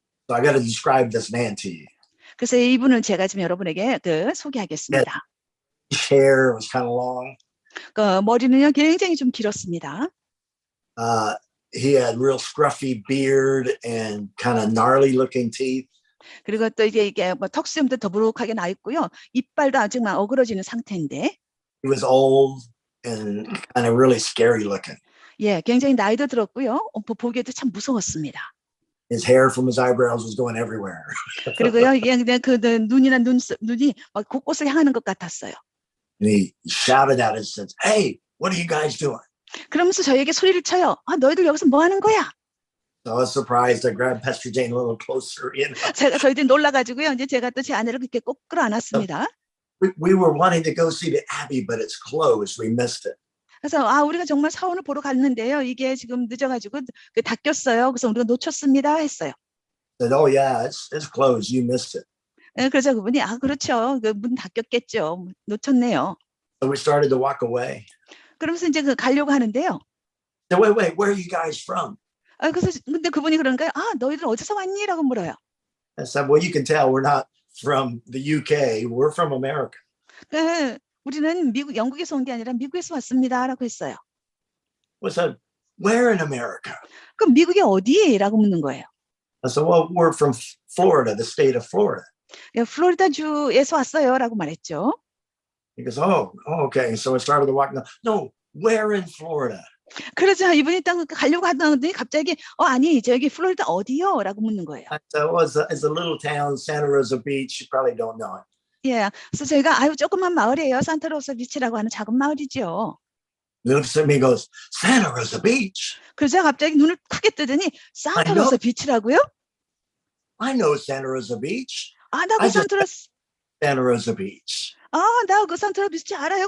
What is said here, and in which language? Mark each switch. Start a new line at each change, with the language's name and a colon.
English: So I got to describe this man to you.
Korean: 그래서 이분을 제가 지금 여러분에게 소개하겠습니다.
English: His hair was kind of long.
Korean: 머리는요 굉장히 좀 길었습니다.
English: He had real scruffy beard and kind of gnarly looking teeth.
Korean: 그리고 또 이게 뭐 턱수염도 더부룩하게 나 있고요. 이빨도 아직 막 어그러지는 상태인데.
English: He was old and kind of really scary looking.
Korean: 예, 굉장히 나이도 들었고요. 보기에도 참 무서웠습니다.
English: His hair from his eyebrows was going everywhere.
Korean: 그리고요, 그냥 그 눈이나 눈이 막 곳곳을 향하는 것 같았어요.
English: And he shouted out and said, "Hey, what are you guys doing?"
Korean: 그러면서 저에게 소리를 쳐요. 너희들 여기서 뭐 하는 거야?
English: So I was surprised. I grabbed Pastor Jane a little closer in.
Korean: 저희들이 놀라가지고요. 이제 제가 또 제 아내를 그렇게 꼭 끌어안았습니다.
English: We were wanting to go see the Abbey, but it's closed. We missed it.
Korean: 그래서 우리가 정말 사원을 보러 갔는데요. 이게 지금 늦어가지고 닫혔어요. 그래서 우리가 놓쳤습니다 했어요.
English: I said, "Oh yeah, it's closed. You missed it."
Korean: 그래서 그분이 그렇죠. 그 문 닫혔겠죠. 놓쳤네요.
English: So we started to walk away.
Korean: 그러면서 이제 가려고 하는데요.
English: So wait, where are you guys from?
Korean: 그래서 근데 그분이 그러니까 너희들 어디서 왔니?라고 물어요.
English: I said, well, you can tell we're not from the UK. We're from America.
Korean: 우리는 영국에서 온 게 아니라 미국에서 왔습니다라고 했어요.
English: I said, where in America?
Korean: 그럼 미국이 어디에?라고 묻는 거예요.
English: I said, well, we're from Florida, the state of Florida.
Korean: 플로리다 주에서 왔어요라고 말했죠.
English: He goes, oh, okay. So I started to walk. No, where in Florida?
Korean: 그래서 이분이 딱 가려고 하더니 갑자기 아니 저기 플로리다 어디요?라고 묻는 거예요.
English: I said, well, it's a little town, Santa Rosa Beach. You probably don't know it.
Korean: 예, 그래서 저희가 조그만 마을이에요. 산타로사 비치라고 하는 작은 마을이죠.
English: He looks at me and goes, Santa Rosa Beach?
Korean: 그래서 갑자기 눈을 크게 뜨더니 산타로사 비치라고요?
English: I know Santa Rosa Beach.
Korean: 나 그
English: Santa Rosa Beach.
Korean: 나 그 산타로사 비치 알아요.